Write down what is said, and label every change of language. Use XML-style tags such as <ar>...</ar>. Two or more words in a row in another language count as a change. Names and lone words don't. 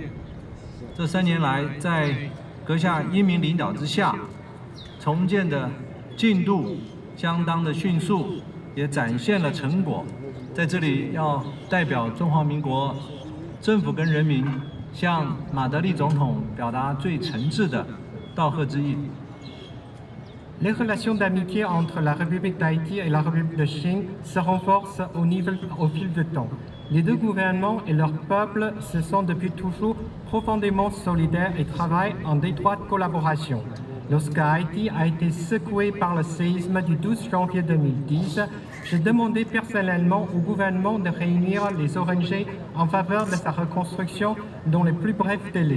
<zh>这3年来，在阁下英明领导之下，重建的进度相当的迅速，也展现了成果。在这里要代表中华民国政府跟人民，向马德里总统表达最诚挚的道贺之意。</zh> <fr>Les relations d'amitié entre la République d'Haïti et la République de Chine se renforcent au fil du temps. Les deux gouvernements et leurs peuples se sont depuis toujours profondément solidaires et travaillent en étroite collaboration. Lorsque Haïti a été secoué par le séisme du 12 janvier 2010, j'ai demandé personnellement au gouvernement de réunir les ONG en faveur de sa reconstruction dans les plus brefs délais.</fr>